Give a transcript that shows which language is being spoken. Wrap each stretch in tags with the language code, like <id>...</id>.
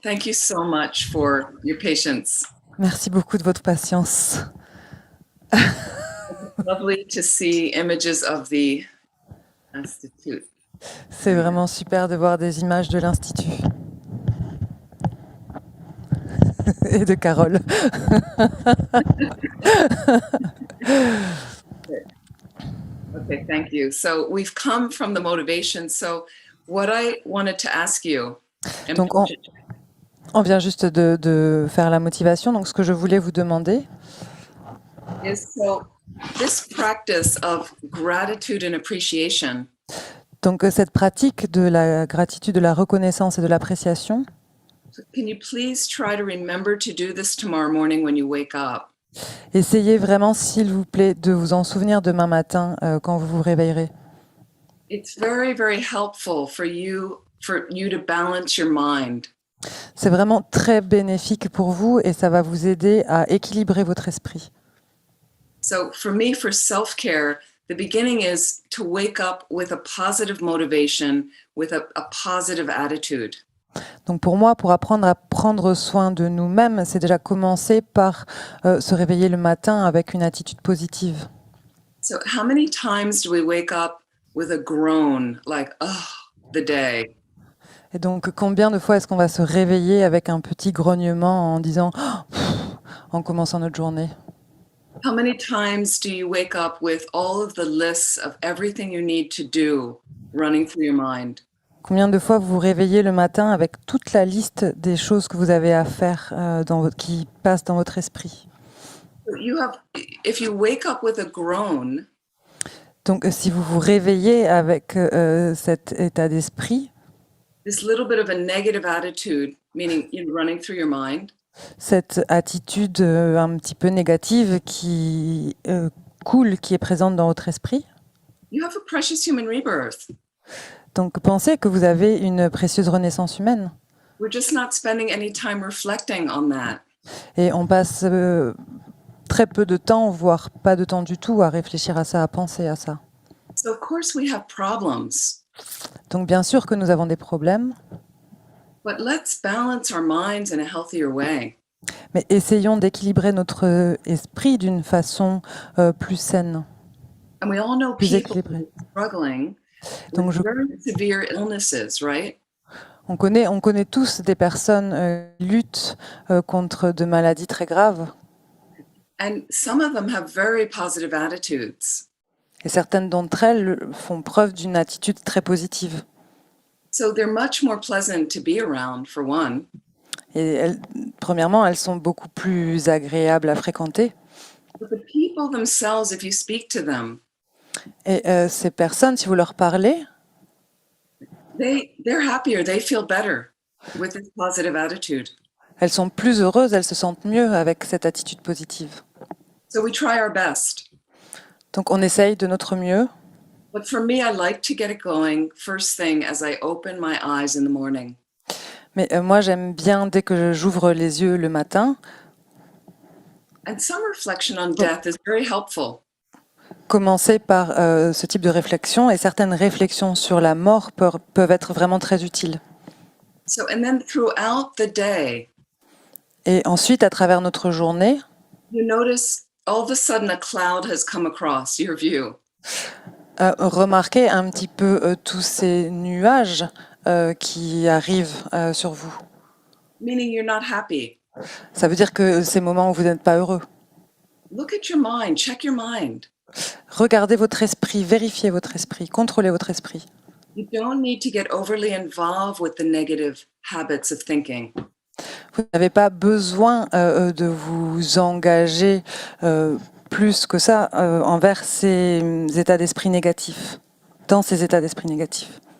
<en>Thank you so much for your patience.</en> <fr>Merci beaucoup de votre patience.</fr> <en>Lovely to see images of the Institute.</en> <fr>C'est vraiment super de voir des images de l'Institut. Et de Carole.</fr> <en>Okay, thank you. So we've come from the motivation. So what I wanted to ask you.</en> <fr>Donc on vient juste de faire la motivation. Donc ce que je voulais vous demander.</fr> <en>Is so this practice of gratitude and appreciation.</en> <fr>Donc cette pratique de la gratitude, de la reconnaissance et de l'appréciation.</fr> <en>So can you please try to remember to do this tomorrow morning when you wake up?</en> <fr>Essayez vraiment, s'il vous plaît, de vous en souvenir demain matin quand vous vous réveillerez.</fr> <en>It's very, very helpful for you to balance your mind.</en> <fr>C'est vraiment très bénéfique pour vous et ça va vous aider à équilibrer votre esprit.</fr> <en>So for me, for self-care, the beginning is to wake up with a positive motivation, with a positive attitude.</en> <fr>Donc pour moi, pour apprendre à prendre soin de nous-mêmes, c'est déjà commencer par se réveiller le matin avec une attitude positive.</fr> <en>So how many times do we wake up with a groan, like, oh, the day?</en> <fr>Et donc combien de fois est-ce qu'on va se réveiller avec un petit grognement en disant en commençant notre journée?</fr> <en>How many times do you wake up with all of the lists of everything you need to do running through your mind?</en> <fr>Combien de fois vous vous réveillez le matin avec toute la liste des choses que vous avez à faire qui passent dans votre esprit?</fr> <en>If you wake up with a groan,</en> <fr>Donc si vous vous réveillez avec cet état d'esprit,</fr> <en>this little bit of a negative attitude, meaning running through your mind,</en> <fr>cette attitude un petit peu négative qui coule, qui est présente dans votre esprit,</fr> <en>you have a precious human rebirth.</en> <fr>donc pensez que vous avez une précieuse renaissance humaine.</fr> <en>We're just not spending any time reflecting on that.</en> <fr>Et on passe très peu de temps, voire pas de temps du tout, à réfléchir à ça, à penser à ça.</fr> <en>So of course we have problems,</en> <fr>Donc bien sûr que nous avons des problèmes,</fr> <en>but let's balance our minds in a healthier way.</en> <fr>mais essayons d'équilibrer notre esprit d'une façon plus saine,</fr> <en>And we all know</en> <fr>plus</fr> <en>people</en> <fr>équilibrée.</fr> <en>struggling</en> <fr>Donc</fr> <en>with very severe illnesses, right?</en> <fr>on connaît tous des personnes qui luttent contre de maladies très graves,</fr> <en>And some of them have very positive attitudes.</en> <fr>et certaines d'entre elles font preuve d'une attitude très positive.</fr> <en>So they're much more pleasant to be around, for one.</en> <fr>Et premièrement, elles sont beaucoup plus agréables à fréquenter.</fr> <en>But the people themselves, if you speak to them,</en> <fr>Et ces personnes, si vous leur parlez,</fr> <en>they're happier, they feel better with this positive attitude.</en> <fr>elles sont plus heureuses, elles se sentent mieux avec cette attitude positive.</fr> <en>So we try our best.</en> <fr>Donc on essaye de notre mieux.</fr> <en>But for me, I like to get it going first thing as I open my eyes in the morning.</en> <fr>Mais moi, j'aime bien, dès que j'ouvre les yeux le matin,</fr> <en>And some reflection on death is very helpful.</en> <fr>commencer par ce type de réflexion, et certaines réflexions sur la mort peuvent être vraiment très utiles.</fr> <en>So, and then throughout the day,</en> <fr>Et ensuite, à travers notre journée,</fr> <en>you notice all of a sudden a cloud has come across your view.</en> <fr>remarquez un petit peu tous ces nuages qui arrivent sur vous.</fr> <en>Meaning you're not happy.</en> <fr>Ça veut dire que ces moments où vous n'êtes pas heureux.</fr> <en>Look at your mind, check your mind.</en> <fr>Regardez votre esprit, vérifiez votre esprit, contrôlez votre esprit.</fr> <en>You don't need to get overly involved with the negative habits of thinking.</en> <fr>Vous n'avez pas besoin de vous engager plus que ça envers ces états d'esprit négatifs, dans ces états d'esprit négatifs.</fr>